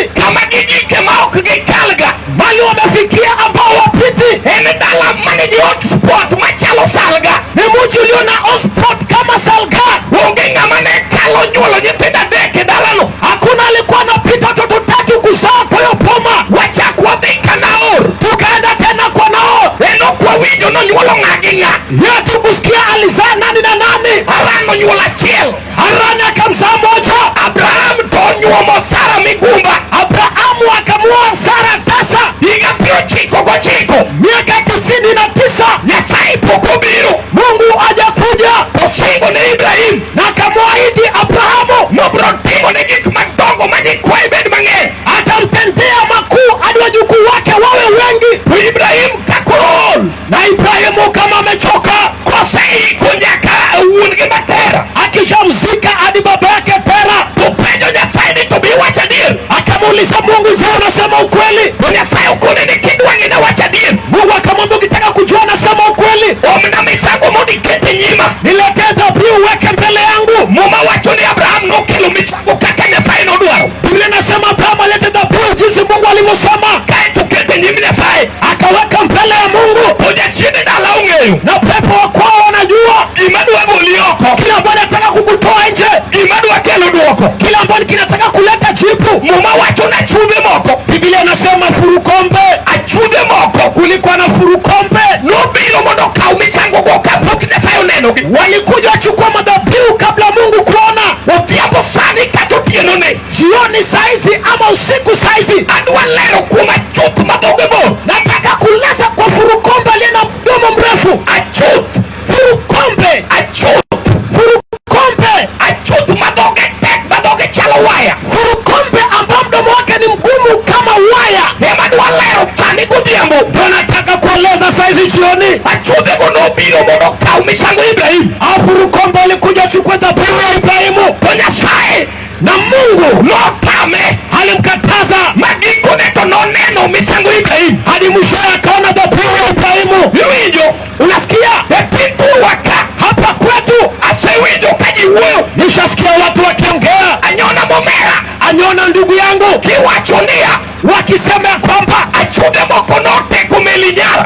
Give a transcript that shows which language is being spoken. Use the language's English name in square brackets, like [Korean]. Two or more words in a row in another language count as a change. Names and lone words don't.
[Luo (Kenya and Tanzania)] Kama gigike maok gikalga. [Swahili] Bali wamefikia ambao wapiti. [Luo (Kenya and Tanzania)] Ene dala maniji hotspot machalo salga. [Swahili] Ni mji ulio na hotspot kama salga. [Luo (Kenya and Tanzania)] Wonge ngamane kalo nyuolo nyitenda deke dalano. [Swahili] Hakuna alikuwa anapita watoto tatu kuzaa kwa hiyo poma. [Luo (Kenya and Tanzania)] Wacha kwa dhika Nahor. [Swahili] Tukaenda tena kwa Nahor. [Luo (Kenya and Tanzania)] Eno kwa wijo no nyuolo ngaginga. [Swahili] Yetu kusikia alizaa nani na nani. [Luo (Kenya and Tanzania)] Harano nyuolo achiel. [Swahili] Harani akamzaa moja. [Luo (Kenya and Tanzania)] Abraham to nyuomo Sara migumba. [Swahili] Abrahamu akamuoa Sara tasa. [Luo (Kenya and Tanzania)] Higa 99. [Swahili] Miaka 99. [Luo (Kenya and Tanzania)] Nyasaye poko biro. [Swahili] Mungu hajakuja. [Luo (Kenya and Tanzania)] Kosingo ni Ibrahim. [Swahili] Na akamwahidi Abrahamu. [Luo (Kenya and Tanzania)] Nobrotimo ni gik madongo majikwa ibed mang'eny. [Swahili] Atamtendea makuu hadi wajukuu wake wawe wengi. [Luo (Kenya and Tanzania)] Ibrahim kakorol. [Swahili] Na Ibrahimu kama amechoka. [Luo (Kenya and Tanzania)] Kosei kunyaka uun gi Tera. [Swahili] Akishamzika hadi baba yake Tera. [Luo (Kenya and Tanzania)] Tupenjo Nyasaye ni tobi wacha dir. [Swahili] Akamuuliza Mungu, je, unasema ukweli? [Luo (Kenya and Tanzania)] Nyasaye ukune ni kidwangi na wacha dir. [Swahili] Mungu akamwambia ukitaka kujua nasema ukweli. [Luo (Kenya and Tanzania)] Omna misango modi kete nyima. [Swahili] Niletee dhabihu uweke mbele yangu. [Luo (Kenya and Tanzania)] Muma wacho ni Abraham no kilo misango kaka Nyasaye no dwaro. [Swahili] Biblia inasema Abraham alete dhabihu jinsi Mungu alivyosema. [Luo (Kenya and Tanzania)] Kae tukete nyimi Nyasaye. [Swahili] Akaweka mbele ya Mungu. [Luo (Kenya and Tanzania)] Hoja chini dala ung'eyo. [Swahili] Na pepo wa kwao wanajua. [Luo (Kenya and Tanzania)] Imadwa golioko. [Swahili] Kila ambaye anataka kukutoa nje. [Luo (Kenya and Tanzania)] Imadwa kelo duoko. [Swahili] Kila ambaye kinataka kuleta jibu. [Luo (Kenya and Tanzania)] Muma wacho na chudhe moko. [Swahili] Biblia inasema furukombe. [Luo (Kenya and Tanzania)] Achudhe moko. [Swahili] Kulikuwa na furukombe. [Luo (Kenya and Tanzania)] Nobiro mondo kaw misango go kapok Nyasaye oneno gi. [Swahili] Walikuja wachukua madhabihu kabla Mungu kuona. [Luo (Kenya and Tanzania)] Odhiambo sani kata otieno ne. [Swahili] Jioni saizi ama usiku saizi. [Luo (Kenya and Tanzania)] Adwa lero kuom achuth madhoge bor. [Swahili] Nataka kuleza kwa furukombe aliye na mdomo mrefu. [Luo (Kenya and Tanzania)] Achuth. [Swahili] Furukombe. [Luo (Kenya and Tanzania)] Achuth. [Swahili] Furukombe. [Luo (Kenya and Tanzania)] Achuth madhoge tek, madhoge chalo waya. [Swahili] Furukombe ambao mdomo wake ni mgumu kama waya. [Luo (Kenya and Tanzania)] Ema dwa lero chani godhiambo. [Swahili] Ndio nataka kueleza saizi jioni. [Luo (Kenya and Tanzania)] Achudhe go nobiro mondo kaw misango Ibrahim. [Swahili] Furukombe alikuja chukua dhabihu ya Ibrahimu. [Luo (Kenya and Tanzania)] To Nyasaye [Swahili] na Mungu [Luo (Kenya and Tanzania)] notame. [Swahili] Alimkataza. [Luo (Kenya and Tanzania)] Magikone to noneno misango Ibrahim. [Swahili] Hadi mwisho akaona dhabihu ya Ibrahimu. [Luo (Kenya and Tanzania)] Iwinjo. [Swahili] Unasikia? [Luo (Kenya and Tanzania)] Epitu waka. [Swahili] Hapa kwetu [Luo (Kenya and Tanzania)] asewinjo kajiwuoyo. [Swahili] Nishasikia watu wakiongea. [Luo (Kenya and Tanzania)] Anyona momera. [Swahili] Anyona ndugu yangu. [Luo (Kenya and Tanzania)] Kiwachonia. [Swahili] Wakisema kwamba [Luo (Kenya and Tanzania)] achudhe moko noteko meli nyara.